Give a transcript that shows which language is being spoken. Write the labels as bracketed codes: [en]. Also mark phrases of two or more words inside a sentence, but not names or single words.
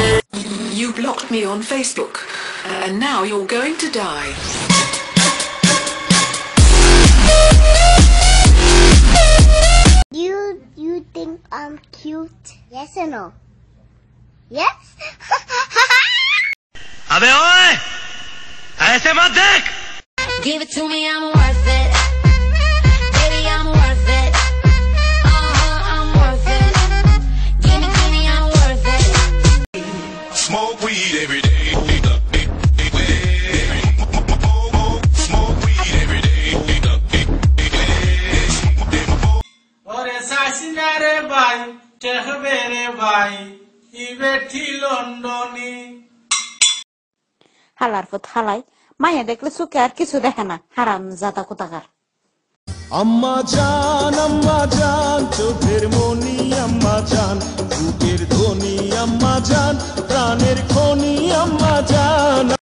[en] You blocked me on Facebook, and now you're going to die. You think I'm cute? Yes or no? Yes? [hi] अबे ओए, ऐसे मत देख। [en] Give it to me, I'm worth it. Baby, I'm worth it. I'm worth it. Give me, I'm worth it. Smoke weed every day. Smoke weed every day. Ore sasinare bai, chehbere bai, ibeti Londoni. [bn] হালার পথ হালাই মাইয়া দেখলে চোখে আর কিছু দেখে না, হারাম জাতা কোথাকার। আম্মা জান চোখের মনি, আম্মা জান বুকের ধ্বনি, আম্মা জান প্রাণের খনি, আম্মা জান।